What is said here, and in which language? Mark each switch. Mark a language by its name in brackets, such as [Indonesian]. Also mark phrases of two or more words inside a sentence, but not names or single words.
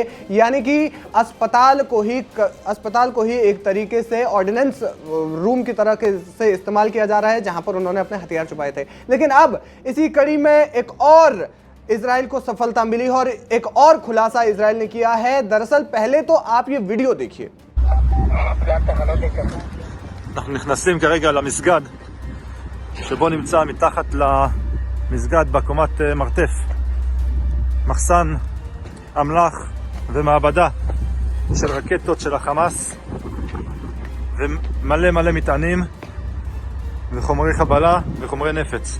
[Hindi] यानी कि अस्पताल को ही एक तरीके से [English] ordnance room [Hindi] की तरह से इस्तेमाल किया जा रहा है जहां पर उन्होंने अपने हथियार छुपाए थे। लेकिन अब इसी कड़ी में एक और इजराइल को सफलता मिली और एक और खुलासा इजराइल ने किया है। दरअसल पहले तो आप ये वीडियो देखिए। [Hebrew] אנחנו נכנסים כרגע למסגד שבו נמצא מתחת למסגד בקומת מרתף מחסן אמל"ח ומעבדה של רקטות של החמאס ומלא מטענים וחומרי חבלה וחומרי נפץ.